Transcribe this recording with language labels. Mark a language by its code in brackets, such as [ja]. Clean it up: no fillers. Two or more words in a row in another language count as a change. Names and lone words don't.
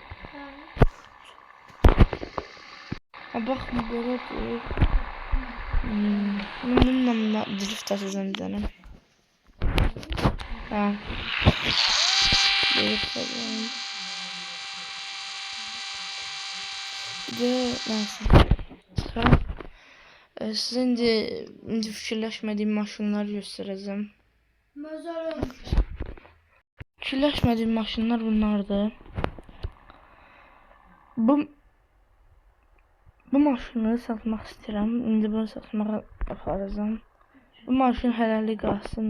[tr] Bakın böyle bir bununla drift atacağım canım. Drift atacağım. Bir de neyse. [az] Size indi fikirləşmədiyim maşınlar göstereceğim. Fikirləşmədiyim maşınlar bunlardır. Bu maşını satmaq istəyirəm. İndi bunu satmağa aparacağım. Bu maşın hələlik qalsın.